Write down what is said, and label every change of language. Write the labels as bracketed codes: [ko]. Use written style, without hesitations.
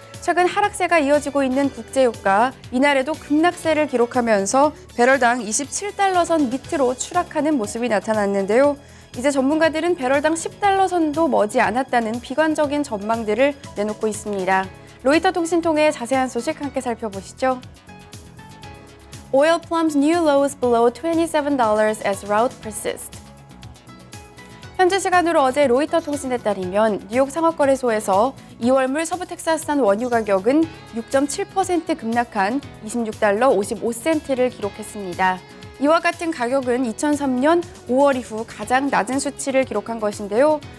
[ko] 최근 하락세가 이어지고 있는 국제유가, 이날에도 급락세를 기록하면서 배럴당 27달러 선 밑으로 추락하는 모습이 나타났는데요. 이제 전문가들은 배럴당 10달러 선도 머지 않았다는 비관적인 전망들을 내놓고 있습니다. 로이터 통신 통해 자세한 소식 함께 살펴보시죠. [en] Oil plumbs new lows below $27 as rout persists. [ko] 현지 시간으로 어제 로이터 통신에 따르면 뉴욕 상업거래소에서 2월물 서부 텍사스산 원유 가격은 6.7% 급락한 26달러 55센트를 기록했습니다. 이와 같은 가격은 2003년 5월 이후 가장 낮은 수치를 기록한 것인데요.